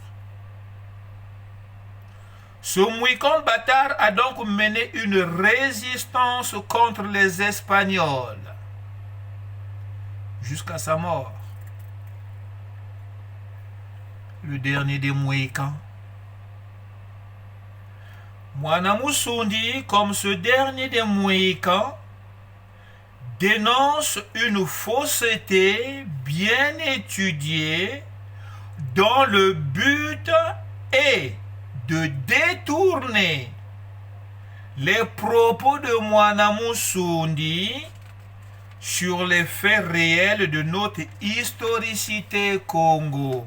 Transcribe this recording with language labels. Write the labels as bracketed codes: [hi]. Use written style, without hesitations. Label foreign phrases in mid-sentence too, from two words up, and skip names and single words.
[fr] Ce mohican bâtard a donc mené une résistance contre les Espagnols jusqu'à sa mort. Le dernier des mohicans. Mwana Musundi, comme ce dernier des mohicans, dénonce une fausseté bien étudiée dont le but est de détourner les propos de Mwana Musundi sur les faits réels de notre historicité Congo.